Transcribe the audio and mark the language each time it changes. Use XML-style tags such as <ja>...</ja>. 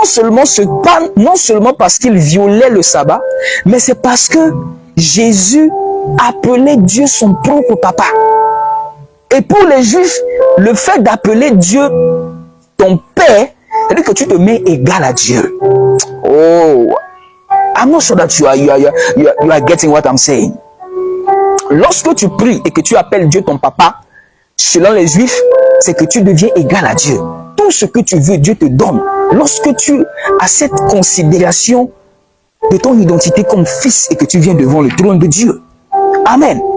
<fr>Non seulement parce qu'il violait le sabbat, mais c'est parce que Jésus appelait Dieu son propre papa. Et pour les Juifs, le fait d'appeler Dieu ton Père, c'est-à-dire que tu te mets égal à Dieu.</fr> <en>Oh, I'm not sure that you are getting what I'm saying.</en> <fr>Lorsque tu pries et que tu appelles Dieu ton papa, selon les Juifs, c'est que tu deviens égal à Dieu. Tout ce que tu veux, Dieu te donne. Lorsque tu as cette considération de ton identité comme fils et que tu viens devant le trône de Dieu. Amen.</fr>